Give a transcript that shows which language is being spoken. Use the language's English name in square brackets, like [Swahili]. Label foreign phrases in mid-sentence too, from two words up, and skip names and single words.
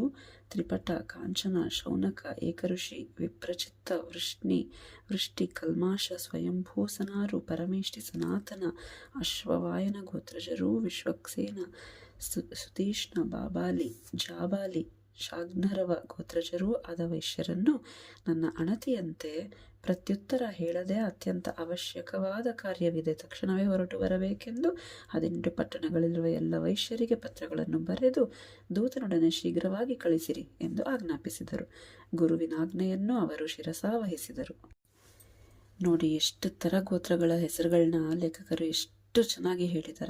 [Kannada] ತ್ರಿಪಟ, ಕಾಂಚನ, ಶೌನಕ, ಏಕಋಷಿ, ವಿಪ್ರಚಿತ್ತ, ವೃಷ್ಟಿ, ಕಲ್ಮಾಶ, ಸ್ವಯಂಭೂ, ಸನಾರು, ಪರಮೇಷ್ಠಿ, ಸನಾತನ, ಅಶ್ವವಾಯನ ಗೋತ್ರಜರು, ವಿಶ್ವಕ್ಸೇನ, ಸುತೀಷ್ಣ, ಬಾಬಾಲಿ, ಜಾಬಾಲಿ, ಶಾಗ್ನರವ ಗೋತ್ರಜರು ಆದ ವೈಶ್ಯರನ್ನು ನನ್ನ ಅಣತಿಯಂತೆ ಪ್ರತ್ಯುತ್ತರ ಹೇಳದೆ ಅತ್ಯಂತ ಅವಶ್ಯಕವಾದ ಕಾರ್ಯವಿದೆ, ತಕ್ಷಣವೇ ಹೊರಟು ಬರಬೇಕೆಂದು 18 ಪಟ್ಟಣಗಳಿರುವ ಎಲ್ಲ ವೈಶ್ಯರಿಗೆ ಪತ್ರಗಳನ್ನು ಬರೆದು ದೂತನೊಡನೆ ಶೀಘ್ರವಾಗಿ ಕಳಿಸಿರಿ ಎಂದು ಆಜ್ಞಾಪಿಸಿದರು. ಗುರುವಿನ ಆಜ್ಞೆಯನ್ನು ಅವರು ಶಿರಸಾವಹಿಸಿದರು. ನೋಡಿ, ಎಷ್ಟು ಥರ ಗೋತ್ರಗಳ ಹೆಸರುಗಳನ್ನ ಲೇಖಕರು ಎಷ್ಟು ಚೆನ್ನಾಗಿ ಹೇಳಿದ್ದಾರೆ.